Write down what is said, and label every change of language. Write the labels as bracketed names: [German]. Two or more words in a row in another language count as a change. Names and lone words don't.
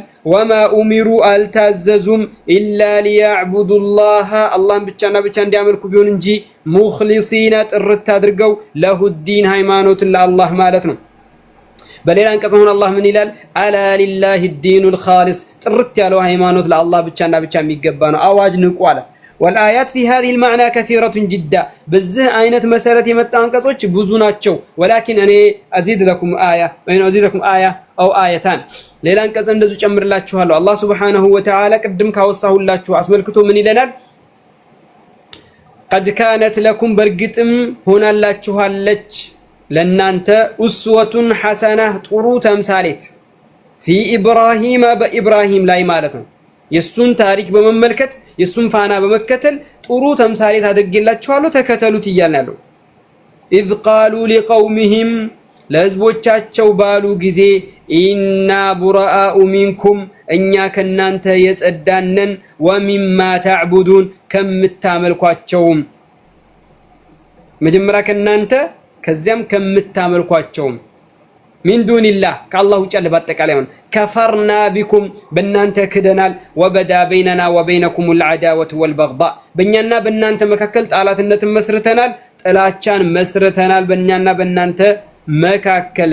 [Arabic] وما أمروا [Amharic] አልታዘዙም [Arabic] إلا ليعبدوا الله [Amharic] አላህን ብቻና ብቻ እንዲያመልኩ ቢሆን እንጂ ሙኽሊሲና ጥርት አድርገው ለሁዲን ሃይማኖትን ለአላህ ማለት ነው። በሌላ አንቀጽ አሁን አላህ ምን ይላል? [Arabic] ألا لله الدين الخالص [Amharic] ጥርት ያለው ሃይማኖት ለአላህ ብቻና ብቻ የሚገባ ነው። አዋጅ ንቁ አለ። [Arabic] والآيات في هذه المعنى كثيرة جدا [Amharic] بزه አይነት መሰረት የመጣ አንቀጾች ብዙ ናቸው። ولكن እኔ [Arabic] أزيد لكم آية أو آيتان [Amharic] ሌላ አንቀጽ እንደዙ ጨምርላችኋለሁ። አላህ [Arabic] سبحانه وتعالى [Amharic] ቅድም ካወሳሁላችሁ አስመልክቶ ምን ይለናል? [Arabic] قد كانت لكم [Amharic] በርግጥም ሆናላችኋለች ለናንተ [Arabic] أسوة حسنة [Amharic] ጥሩ ተምሳሌት [Arabic] في إبراهيم [Amharic] በኢብራሂም ላይ ማለት ነው። የሱን ታሪክ በመመልከት የሱን ፋና በመከተል ጥሩ ተምሳሌት አድርጌላችኋለሁ ተከተሉት እያልናለሁ። [Arabic] إذ قالوا لقومهم [Amharic] ለህዝቦቻቸው ባሉ ጊዜ [Arabic] إنا برآء منكم [Amharic] እኛ ከናንተ የጸዳነን [Arabic] ومما تعبدون [Amharic] ከምታመልኳቸውም መጀመሪያ ከናንተ ከዚያም ከምታመልኳቸውም [Arabic] من دون الله [Amharic] ከአላህ ውጭ ያለ በአጠቃላይ ማለት [Arabic] كفرنا بكم [Amharic] በእናንተ ክደናል። [Arabic] وبدا بيننا وبينكم العداوة والبغضاء [Amharic] በእኛና በእናንተ መካከል ጣላትነትን መስርተናል፣ ጥላቻን መስርተናል በእኛና በእናንተ መካከል